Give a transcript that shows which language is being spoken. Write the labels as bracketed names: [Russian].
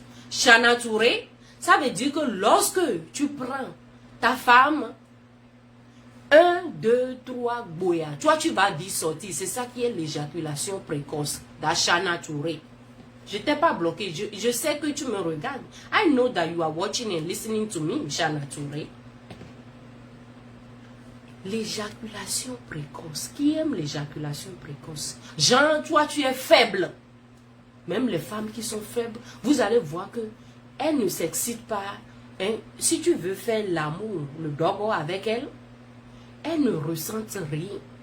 [French] Chana Touré, ça veut dire que lorsque tu prends ta femme, 1, 2, 3, boya, toi tu vas vite sortir. C'est ça qui est l'éjaculation précoce. Chana Touré. Je t'ai pas bloqué. Je sais que tu me regardes. [English] I know that you are watching and listening to me, Chana Touré. [French] L'éjaculation précoce. Qui aime l'éjaculation précoce? Jean, toi tu es faible. Même les femmes qui sont faibles, vous allez voir que elles ne s'excitent pas. Hein? Si tu veux faire l'amour, le dogo avec elles, elles ne ressentent rien.